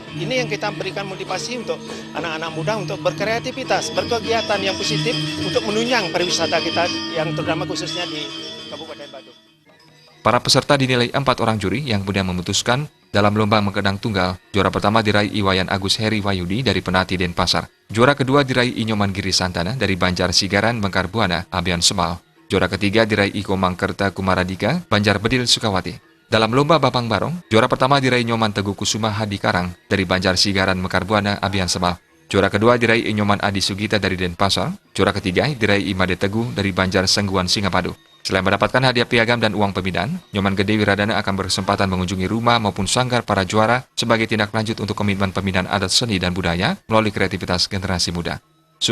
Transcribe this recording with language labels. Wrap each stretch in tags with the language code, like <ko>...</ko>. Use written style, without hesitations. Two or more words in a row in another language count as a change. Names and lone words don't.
<id>Ini yang kita berikan motivasi untuk anak-anak muda untuk berkreativitas, berkegiatan yang positif untuk menunjang pariwisata kita yang terutama khususnya di Kabupaten Badung. Para peserta dinilai 4 orang juri yang kemudian memutuskan dalam lomba Mekendang Tunggal. Juara pertama diraih Iwayan Agus Heri Wayudi dari Penati Denpasar. Juara kedua diraih Inyoman Giri Santana dari Banjar Sigaran Mekar Buana, Abian Semal. Juara ketiga diraih Iko Mangkerta Kumaradika, Banjar Bedil Sukawati. Dalam lomba Bapang Barong, juara pertama diraih Nyoman Teguh Kusuma Hadi Karang dari Banjar Sigaran Mekar Buana, Abian Semal. Juara kedua diraih Inyoman Adi Sugita dari Denpasar. Juara ketiga diraih Imade Teguh dari Banjar Sengguan Singapadu. Selain mendapatkan hadiah piagam dan uang pembinaan, Nyoman Gede Wiradana akan berkesempatan mengunjungi rumah maupun sanggar para juara sebagai tindak lanjut untuk komitmen pembinaan adat seni dan budaya melalui kreativitas generasi muda.</id>